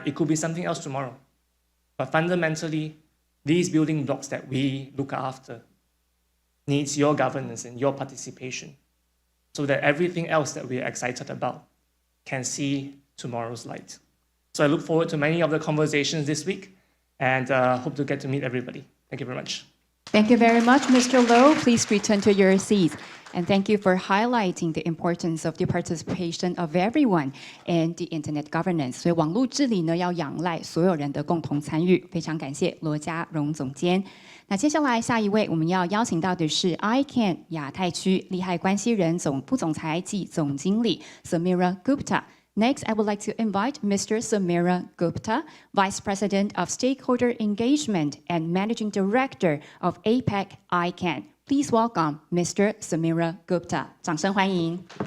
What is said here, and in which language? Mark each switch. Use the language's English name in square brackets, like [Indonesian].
[English] It could be something else tomorrow. But fundamentally, these building blocks that we look after needs your governance and your participation so that everything else that we are excited about can see tomorrow's light. So I look forward to many of the conversations this week and hope to get to meet everybody. Thank you very much. Thank you very much, Mr. Low. Please return to your seats. And thank you for highlighting the importance of the participation of everyone in the internet governance. [Chinese] 所以网络治理呢，要仰赖所有人的共同参与。非常感谢罗家荣总监。那接下来下一位我们要邀请到的是 ICANN 亚太区利害关系人总副总裁暨总经理 Samira Gupta。 [English] Next, I would like to invite Mr. Samira Gupta, Vice President of Stakeholder Engagement and Managing Director of APEC ICANN. please welcome Mr. Samira Gupta. [Chinese] 掌声欢迎。